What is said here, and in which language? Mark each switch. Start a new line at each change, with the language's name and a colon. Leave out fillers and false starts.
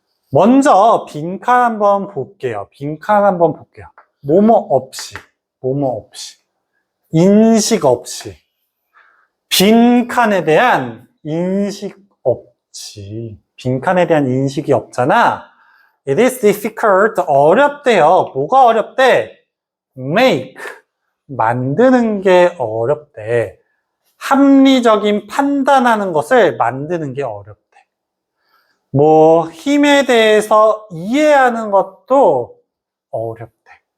Korean: 먼저 빈칸 한번 볼게요. 빈칸 한번 볼게요. 뭐뭐 없이, 뭐뭐 없이, 인식 없이, 빈칸에 대한 인식 없지. 빈칸에 대한 인식이 없잖아.
English: It is difficult,
Korean: 어렵대요. 뭐가 어렵대? Make, 만드는 게 어렵대. 합리적인 판단하는 것을 만드는 게 어렵대. 뭐 힘에 대해서 이해하는 것도 어렵대.